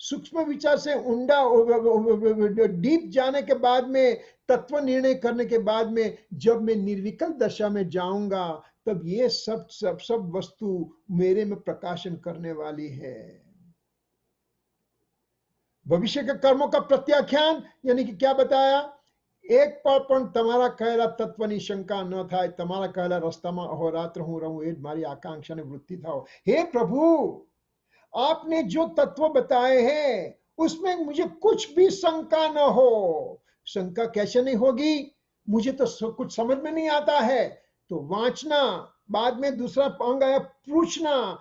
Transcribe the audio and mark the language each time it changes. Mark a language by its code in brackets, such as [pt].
[hi] सूक्ष्म विचार से ऊंडा डीप जाने के बाद में, तत्व निर्णय करने के बाद में, जब मैं निर्विकल्प दशा में जाऊंगा, तब ये सब वस्तु मेरे में प्रकाशन करने वाली है. भविष्य के कर्मों का प्रत्याख्यान यानी कि क्या बताया. [gu] एक पर पण તમારા કહેલા તત્વની શંકા ન થાય. તમારા કહેલા રસ્તામાં અહોરાત્ર હું રહું, એ જ મારી આકાંક્ષા અને વૃત્તિ થાઓ. [hi] हे प्रभु, आपने जो तत्व बताए हैं उसमें मुझे कुछ भी शंका न हो. शंका कैसे नहीं होगी, मुझे तो कुछ समझ में नहीं आता है. तो वांचना, बाद में दूसरा अंग आया पूछना.